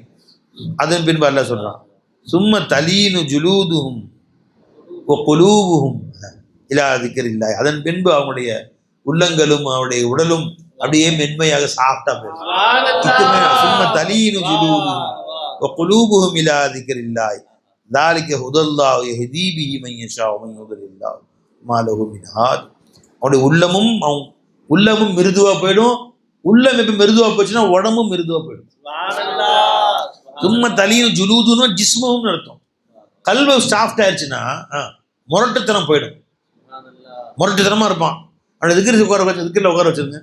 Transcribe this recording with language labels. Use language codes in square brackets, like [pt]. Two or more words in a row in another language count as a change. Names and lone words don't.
[ta] அதன் பின்பு அல்லாஹ் சொல்றான், [ar] ثم تلين جلودهم وقلوبهم إلى ذكر الله. [ta] அதன் பின்பு அவங்களுடைய உள்ளங்களும் அவருடைய உடலும் அப்படியே மென்மையாக சாஃப்டா போயிடும். [ar] ثم تلين جلودهم وقلوبهم إلى ذكر الله ذلك هدى الله يهدي به من يشاء ومن يضلل الله ما له من هاد. [ta] அவருடைய உள்ளமும் மிருதுவா போயிடும். உள்ளம் எப்ப மிருதுவா போச்சுன்னா உடம்பும் மிருதுவா போயிடும். [ar] ثم تلين [ta] ஜுலூதுன்னு ஜிஸ்முன்னு அர்த்தம். கல்வி சாஃப்ட் ஆயிடுச்சுன்னா முரட்டுத்தனம் போயிடும். முரட்டுத்தனமா இருப்பான். அவனை திக்ர் உட்கார வச்சிருங்க.